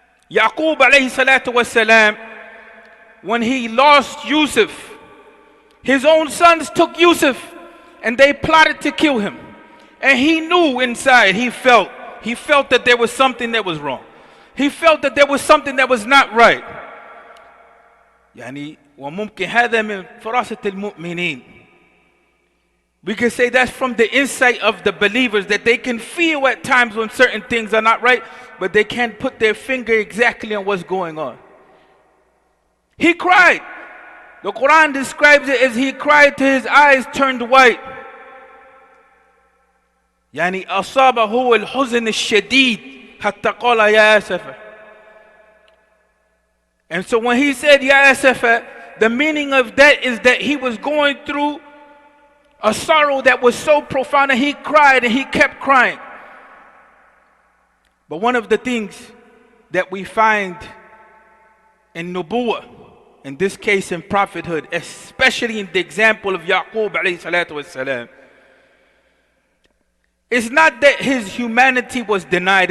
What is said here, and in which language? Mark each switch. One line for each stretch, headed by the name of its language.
English: Yaqub alayhi salatu wasalam, when he lost Yusuf, his own sons took Yusuf and they plotted to kill him. And he knew inside, he felt that there was something that was wrong. He felt that there was something that was not right.
Arabic: يعني وممكن هذا من فراسة المؤمنين.
English: We can say that's from the insight of the believers, that they can feel at times when certain things are not right, but they can't put their finger exactly on what's going on. He cried. The Quran describes it as he cried till his eyes turned white.
Arabic: يعني أصابه الحزن الشديد حتى قال يا أسف.
English: And so when he said
Arabic: يا أسف,
English: the meaning of that is that he was going through a sorrow that was so profound, and he cried and he kept crying. But one of the things that we find in nubuwwah, in this case in prophethood, especially in the example of Yaqub alayhi salatu wasalam, it's not that his humanity was denied.